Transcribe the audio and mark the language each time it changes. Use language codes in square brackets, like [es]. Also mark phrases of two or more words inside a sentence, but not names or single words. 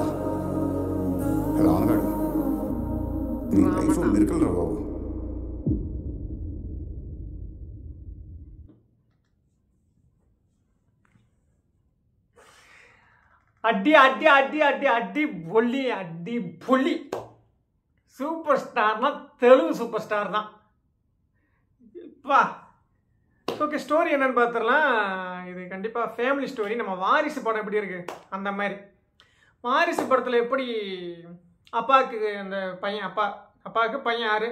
[te] రావణగాడు నీ లైఫ్ మిరకల్ రా బాబు. అడ్డి అడ్డి అడ్డి అడ్డి అడ్డి బొల్లి అడ్డి బొల్లి [ta] சூப்பர் ஸ்டார்னா தெலுங்கு சூப்பர் ஸ்டார் தான். இப்போ ஓகே, ஸ்டோரி என்னன்னு பார்த்துடலாம். இது கண்டிப்பாக ஃபேமிலி ஸ்டோரி. நம்ம வாரிசு படம் எப்படி இருக்குது அந்த மாதிரி. வாரிசு படத்தில் எப்படி அப்பாவுக்கு அந்த பையன் அப்பாவுக்கு பையன் யார்?